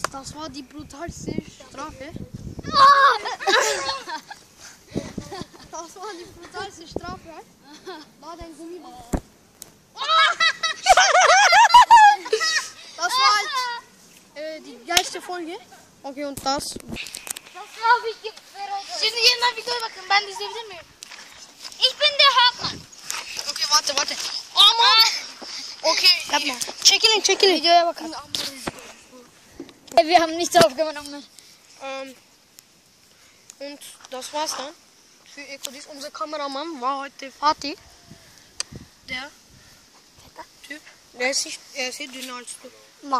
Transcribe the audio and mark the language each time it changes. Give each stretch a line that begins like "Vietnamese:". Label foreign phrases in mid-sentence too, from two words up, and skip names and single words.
German: Das war die brutalste Strafe. Das war die brutalste Strafe. Da dein Gummiband. Das war halt die geilste Folge. Okay, und das. Das habe ich gefreut.
Turkish: Şimdi yeniden videoya bakın. Ben de izleyebilir miyim?
German: Ich bin der Hauptmann. Okay, warte.
Turkish: Aman. Okay. Yapma. Çekilin. Videoya bakın.
German: Wir haben nichts aufgenommen. Und das war's dann für Ecolis. Unser Kameramann war heute Fatih. Der Typ. Er ist hier dünner als du. Na.